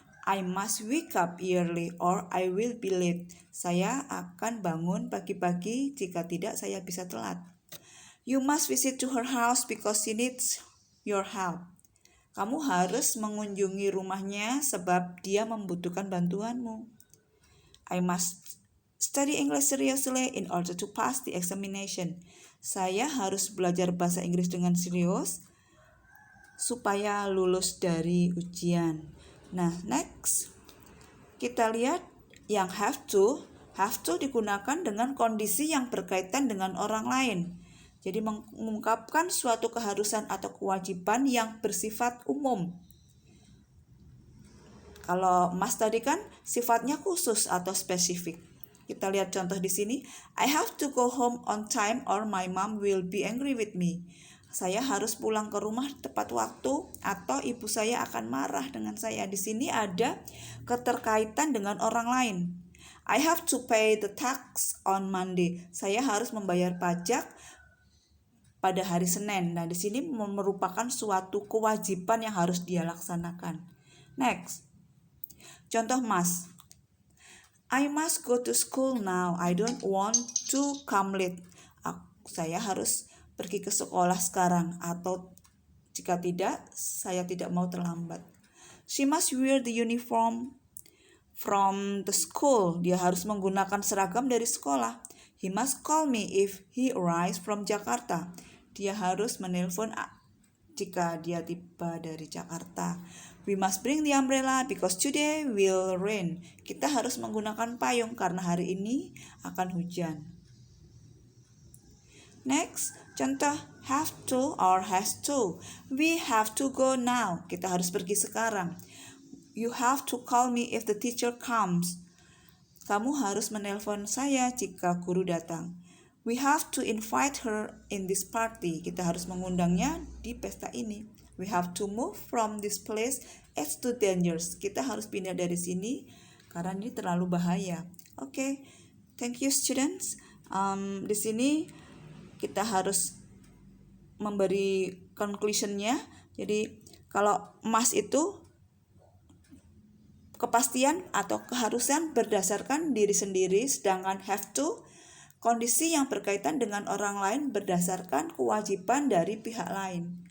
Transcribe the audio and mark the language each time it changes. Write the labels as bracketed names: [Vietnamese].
[English] I must wake up early or I will be late. [Indonesian] Saya akan bangun pagi-pagi, jika tidak saya bisa telat. [English] You must visit to her house because she needs your help. [Indonesian] Kamu harus mengunjungi rumahnya sebab dia membutuhkan bantuanmu. [English] I must study English seriously in order to pass the examination. [Indonesian] Saya harus belajar bahasa Inggris dengan serius supaya lulus dari ujian. Nah, next. Kita lihat yang have to. Have to digunakan dengan kondisi yang berkaitan dengan orang lain. Jadi mengungkapkan suatu keharusan atau kewajiban yang bersifat umum. Kalau must tadi kan sifatnya khusus atau spesifik. Kita lihat contoh di sini. [English] I have to go home on time or my mom will be angry with me. [Indonesian] Saya harus pulang ke rumah tepat waktu atau ibu saya akan marah dengan saya. Di sini ada keterkaitan dengan orang lain. [English] I have to pay the tax on Monday. [Indonesian] Saya harus membayar pajak pada hari Senin. Nah, di sini merupakan suatu kewajiban yang harus dia laksanakan. Next. Contoh must. [English] I must go to school now. I don't want to come late. [Indonesian] Saya harus pergi ke sekolah sekarang, atau jika tidak, saya tidak mau terlambat. [English] She must wear the uniform from the school. [Indonesian] Dia harus menggunakan seragam dari sekolah. [English] He must call me if he arrives from Jakarta. [Indonesian] Dia harus menelpon jika dia tiba dari Jakarta. [English] We must bring the umbrella because today will rain. [Indonesian] Kita harus menggunakan payung karena hari ini akan hujan. [English] Next, contoh have to or has to. We have to go now. [Indonesian] Kita harus pergi sekarang. [English] You have to call me if the teacher comes. [Indonesian] Kamu harus menelpon saya jika guru datang. [English] We have to invite her in this party. [Indonesian] Kita harus mengundangnya di pesta ini. [English] We have to move from this place. It's too dangerous. [Indonesian] Kita harus pindah dari sini karena ini terlalu bahaya. [English] Okay, thank you students. [Indonesian] Di sini kita harus memberi conclusionnya. Jadi kalau must itu kepastian atau keharusan berdasarkan diri sendiri, sedangkan have to kondisi yang berkaitan dengan orang lain berdasarkan kewajiban dari pihak lain.